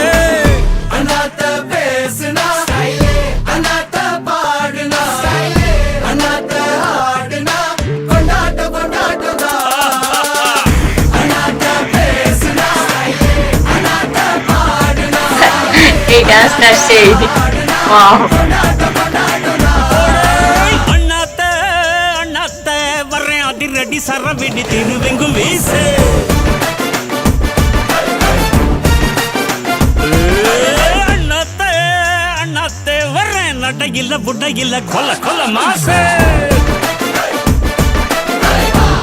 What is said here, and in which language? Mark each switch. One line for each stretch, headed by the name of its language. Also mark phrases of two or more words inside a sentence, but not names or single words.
Tamil: அநாத பேசுனா அநாத பாடுனா அநாத ஆடுனா கொண்டாட்டம் கொண்டாட்டம் தான். அநாத பேசுனா அநாத பாடுனா
Bangla: এই ডান্সটা সেই ওয়াও।
Tamil: கொண்டாட்டம் கொண்டாட்டம் தான். அண்ணாத்த அண்ணாத்த வர்றேன் அதிரடி சரவெடி திருவெங்கும் வீசு. அண்ணாத்த அண்ணாத்த வர்றேன் நட இல்ல புட்ட இல்ல கொல்ல கொல்ல மாசு.